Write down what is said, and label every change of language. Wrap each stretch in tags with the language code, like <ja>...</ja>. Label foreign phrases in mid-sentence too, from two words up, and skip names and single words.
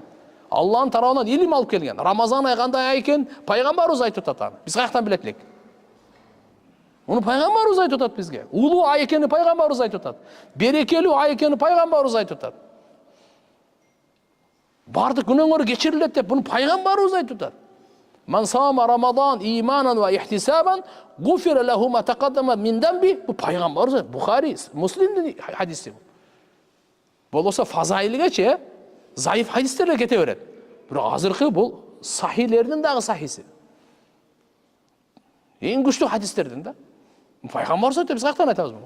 <ky>Алланын тарабынан илим алып келген. Рамазан ай кандай ай экен пайгамбарыбыз айтып атат. Биз каяктан билет элек? Муну пайгамбарыбыз айтып атат бизге. Улуу ай экени пайгамбарыбыз айтып атат. Берекелүү ай экени пайгамбарыбыз айтып атат. Бардык күнөөңөр кечирилет деп муну пайгамбарыбыз айтып атат.</ky> <ar>من صام رمضان إيمانا واحتسابا غفر له ما تقدم من ذنبه.</ar> <ky>Бу пайгамбарыбыз, Бухари, Муслимдин хадиси. Болосо фазаилгечи зайыф хадистерге кете берет. Бирок азыркы бул сахилердин дагы сахиси. Эң күчтүү хадистердин да. Пайгамбарыбыз айтты, биз каяктан айтабыз муну?</ky>